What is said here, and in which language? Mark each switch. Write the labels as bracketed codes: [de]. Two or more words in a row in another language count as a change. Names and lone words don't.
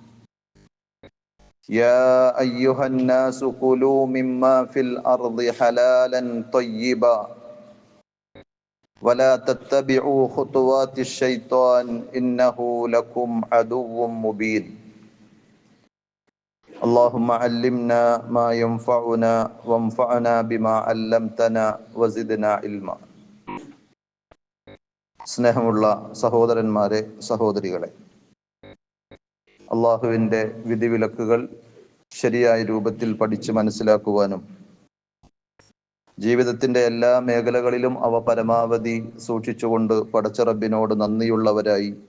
[ar] يا أيها الناس كلوا مما في الأرض حلالا طيبا ولا تتبعوا خطوات الشيطان إنه لكم عدو مبين. اللهم علمنا ما ينفعنا وانفعنا بما علمتنا وزدنا علما. [ml] സ്നേഹമുള്ള സഹോദരന്മാരെ, സഹോദരികളെ, അള്ളാഹുവിൻ്റെ വിധിവിലക്കുകൾ ശരിയായ രൂപത്തിൽ പഠിച്ച് മനസ്സിലാക്കുവാനും ജീവിതത്തിൻ്റെ എല്ലാ മേഖലകളിലും അവ പരമാവധി സൂക്ഷിച്ചുകൊണ്ട് പടച്ച റബ്ബിനോട് നന്ദിയുള്ളവരായി